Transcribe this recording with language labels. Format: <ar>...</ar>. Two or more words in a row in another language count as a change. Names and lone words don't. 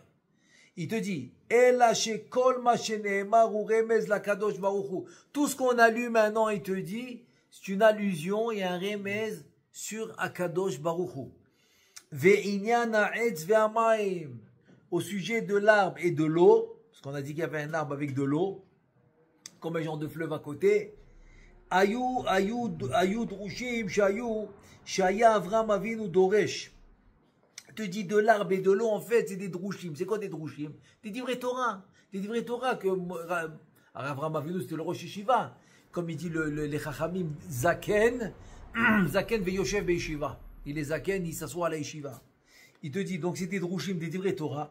<fr>Il te dit, tout ce qu'on a lu maintenant, il te dit, c'est une allusion et un remez sur</fr> <he>הקדוש ברוך הוא.</he> <fr>Au sujet de l'arbre et de l'eau, parce qu'on a dit qu'il y avait un arbre avec de l'eau, comme un genre de fleuve à côté.</fr> <he>היו דרושים שהיה אברם אבינו דורש.</he> <fr>Te dit de l'arbre et de l'eau, en fait, c'est des drushim. C'est quoi des drushim? Des</fr> <he>דברי תורה.</he> <fr>Des</fr> <he>דברי תורה</he> <fr>que Avram Avinu, c'était le</fr> <he>ראש ישיבה.</he> <fr>Comme il dit les Chachamim,</fr> <he>זקן ויושב בישיבה.</he> <fr>Il est Zaken, il s'assoit à la yeshiva. Il te dit, donc c'est des drushim, des</fr> <he>דברי תורה.</he>